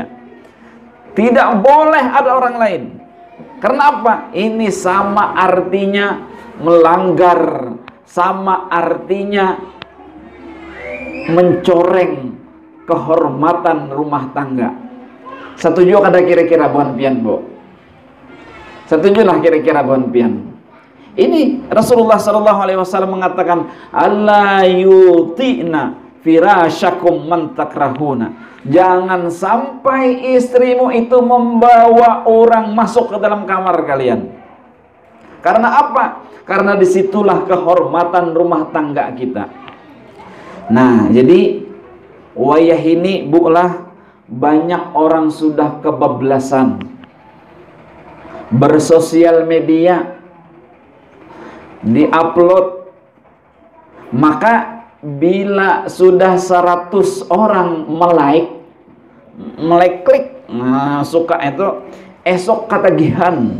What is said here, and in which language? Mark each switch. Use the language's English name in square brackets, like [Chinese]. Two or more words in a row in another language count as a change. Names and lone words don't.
[Banjar] Tidak boleh ada orang lain. Karena apa? Ini sama artinya melanggar, sama artinya mencoreng kehormatan rumah tangga. Setuju kada kira-kira buan pian Bu? Setujulah kira-kira buan pian. Ini Rasulullah SAW mengatakan, [Arabic] ألا يوطئن فرشكم من تكرهون. [Banjar] Jangan sampai istrimu itu membawa orang masuk ke dalam kamar kalian. Karena apa? Karena disitulah kehormatan rumah tangga kita. Nah, jadi wayah ini bulah banyak orang sudah kebablasan bersosial media, diupload, maka bila sudah 100 orang klik, nah, suka itu, esok ketagihan.